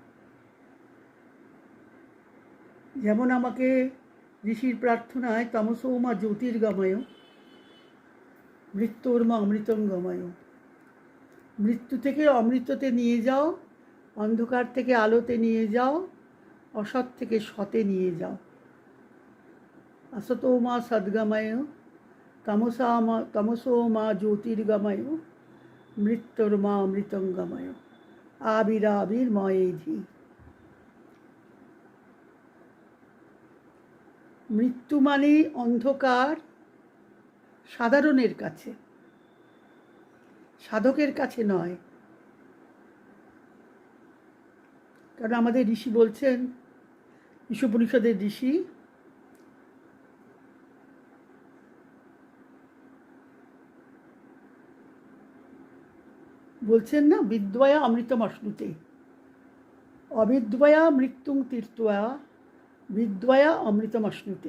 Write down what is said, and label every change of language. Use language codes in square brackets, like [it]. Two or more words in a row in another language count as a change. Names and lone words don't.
[bn] যেমন আমাকে ঋষির প্রার্থনায় [sa] তমসো মা জ্যোতির্গময় মৃত্যুর্মা অমৃতঙ্গময়, [bn] মৃত্যু থেকে অমৃততে নিয়ে যাও, অন্ধকার থেকে আলোতে নিয়ে যাও, অসৎ থেকে সতে নিয়ে যাও। [sa] असतो मा सद्गमय तमसो मा ज्योतिर्गमय मृत्युर्मा अमृतंगमय आविराविर्मयेधि। [bn] মৃত্যু মানে অন্ধকার সাধারণের কাছে, সাধকের কাছে নয়। কারণ আমাদের ঋষি বলছেন, ঈশোপনিষদের ঋষি, বলছেন না, [sa] বিদ্যয়া অমৃতম অশ্নুতে, অবিদ্যয়া মৃত্যুং তীর্থয়া বিদ্যয়া অমৃতম অশ্নুতে।